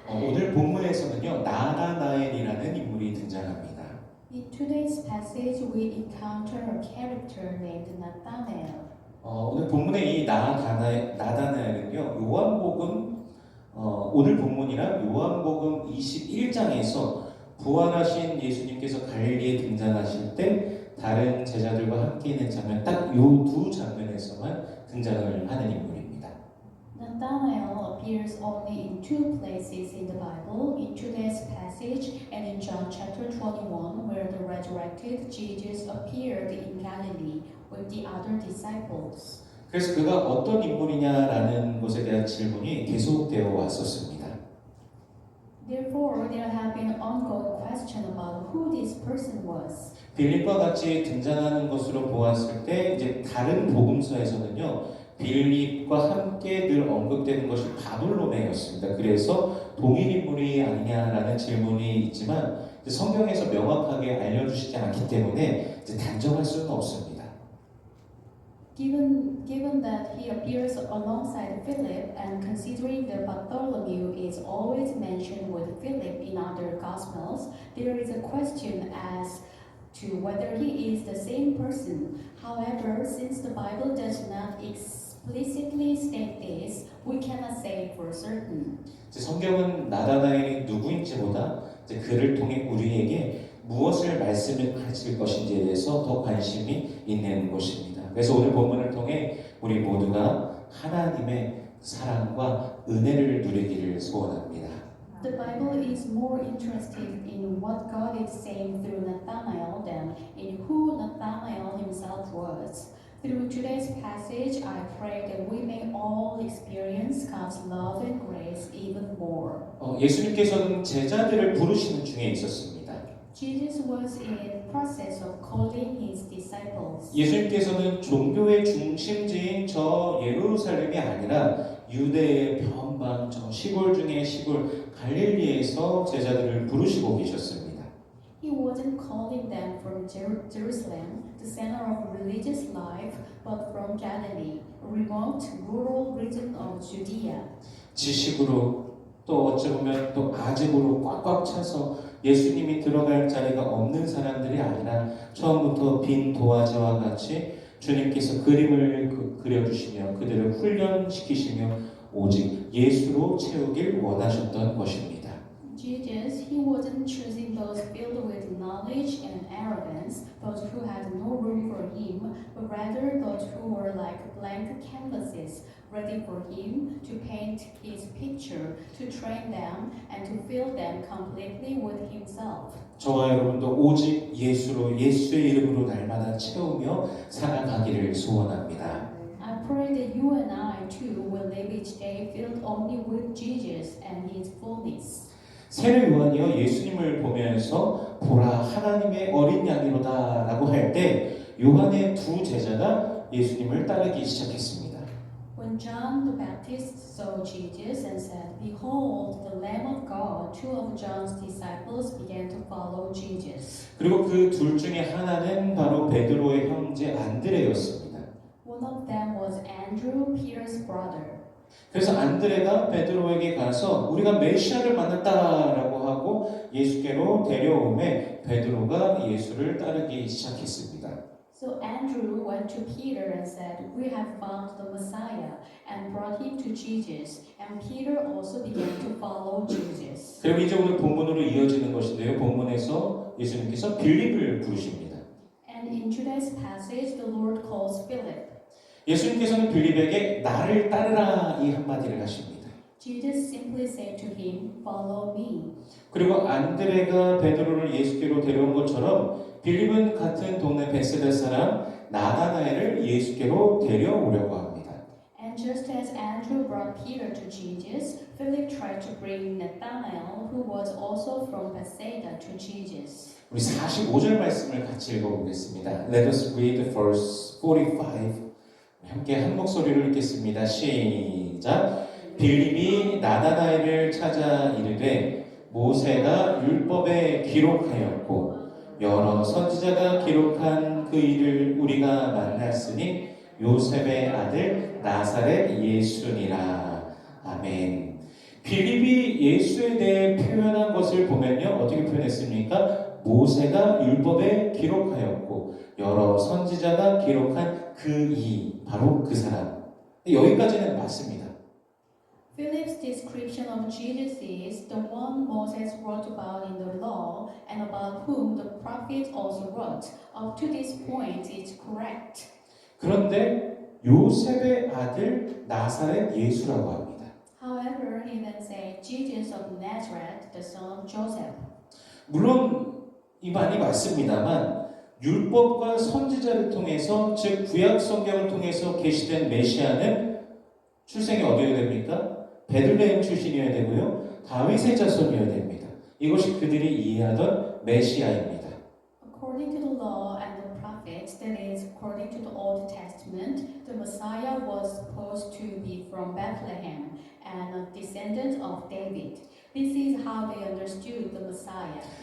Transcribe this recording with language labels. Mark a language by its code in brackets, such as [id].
[ko] 오늘 본문에서는요, 나다나엘이라는 인물이 등장합니다. [en] In today's passage, we encounter a character named Nathanael. [ko] 오늘 본문의 이 나다나엘은요, 요한복음 오늘 본문이랑 요한복음 21장에서 부활하신 예수님께서 갈릴리에 등장하실 때 다른 제자들과 함께 있는 장면, 딱 요 두 장면에서만 등장을 하는 인물입니다. [en] Nathanael appears only in two places in the Bible, in today's passage and in John chapter 21, where the resurrected Jesus appeared in Galilee with the other disciples. [ko] 그래서 그가 어떤 인물이냐라는 것에 대한 질문이 계속되어 왔었습니다. [en] Therefore, there have been ongoing questions about who this person was. [ko] 빌립과 같이 등장하는 것으로 보았을 때 이제 다른 복음서에서는요, 빌립과 함께 늘 언급되는 것이 바돌로메였습니다. 그래서 동일 인물이 아니냐라는 질문이 있지만 성경에서 명확하게 알려주시지 않기 때문에 이제 단정할 수는 없습니다. [en] Given that he appears alongside Philip and considering that Bartholomew is always mentioned with Philip in other Gospels, there is a question as to whether he is the same person. However, since the Bible does not explicitly state this, we cannot say for certain. [ko] 성경은 나다나엘이 누구인지보다 그를 통해 우리에게 무엇을 말씀하실 것인지에 대해서 더 관심이 있는 것입니다. 그래서 오늘 본문을 통해 우리 모두가 하나님의 사랑과 은혜를 누리기를 소원합니다. [en] The Bible is more interested in what God is saying through Nathanael than in who Nathanael himself was. Through today's passage, I pray that we may all experience God's love and grace even more. [ko] 예수님께서는 제자들을 부르시는 중에 있었습니다. [en] Jesus was in process of calling his disciples. [ko] 예수님께서는 종교의 중심지인 저 예루살렘이 아니라 유대의 변방 저 시골 중에 시골 갈릴리에서 제자들을 부르시고 계셨습니다. [en] He wasn't calling them from Jerusalem, the center of religious life, but from Galilee, a remote rural region of Judea. [ko] 지식으로 또 어찌 보면 또 아집으로 꽉꽉 차서 예수님이 들어갈 자리가 없는 사람들이 아니라 처음부터 빈 도화지와 같이 주님께서 그림을 그려주시며 그들을 훈련시키시며 오직 예수로 채우길 원하셨던 것입니다. [en] Jesus, he wasn't choosing those filled with knowledge and arrogance, those who had no room for him, but rather those who were like blank canvases, ready for him to paint his picture, to train them, and to fill them completely with himself. [ko] 저와 여러분도 오직 예수로 예수의 이름으로 날마다 채우며 살아가기를 소원합니다. [en] I pray that you and I too will live each day filled only with Jesus and his fullness. [ko] 세례 요한이요 예수님을 보면서 보라 하나님의 어린 양이로다 라고 할 때 요한의 두 제자가 예수님을 따르기 시작했습니다. [en] When John the Baptist saw Jesus and said, Behold, the Lamb of God, two of John's disciples began to follow Jesus. [ko] 그리고 그 둘 중에 하나는 바로 베드로의 형제 안드레였습니다. [en] One of them was Andrew, Peter's brother. [ko] 그래서 안드레가 베드로에게 가서 우리가 메시아를 만났다라고 하고 예수께로 데려오매 베드로가 예수를 따르기 시작했습니다. [en] So Andrew went to Peter and said, We have found the Messiah, and brought him to Jesus. And Peter also began to follow Jesus. [ko] 그리고 이제 오늘 본문으로 이어지는 것인데요. 본문에서 예수님께서 빌립을 부르십니다. [en] And in today's passage, the Lord calls Philip. [ko] 예수님께서는 빌립에게 나를 따르라 이 한마디를 하십니다. [en] Jesus simply said to him, Follow me. [ko] 그리고 안드레가 베드로를 예수께로 데려온 것처럼 빌립은 같은 동네 베세다 사람 나다나엘을 예수께로 데려오려고 합니다. [en] And just as Andrew brought Peter to Jesus, Philip tried to bring Nathanael, who was also from Bethsaida, to Jesus. [ko] 우리 45절 말씀을 같이 읽어보겠습니다. [en] Let us read verse 45. [ko] 함께 한 목소리로 읽겠습니다. 시작. 빌립이 나다나엘을 찾아 이르되 모세가 율법에 기록하였고 여러 선지자가 기록한 그 일을 우리가 만났으니 요셉의 아들 나사렛 예수니라. 아멘. 빌립이 예수에 대해 표현한 것을 보면요. 어떻게 표현했습니까? 모세가 율법에 기록하였고 여러 선지자가 기록한 그 이, 바로 그 사람. 여기까지는 맞습니다. [en] Philip's description of Jesus is the one Moses wrote about in the law and about whom the prophets also wrote. Up to this point, it's correct. [ko] 그런데 요셉의 아들 나사렛 예수라고 합니다. [en] However, he then said Jesus of Nazareth, the son of Joseph. [ko] 물론 이 말이 맞습니다만 율법과 선지자를 통해서 즉 구약 성경을 통해서 계시된 메시아는 출생이 어디여야 됩니까? 베들레헴 출신이어야 되고요. 다윗의 자손이어야 됩니다. 이것이 그들이 이해하던 메시아입니다. [en] According to the law and the prophets, that is, according to the Old Testament, the Messiah was supposed to be from Bethlehem and a descendant of David. This is how they understood the Messiah.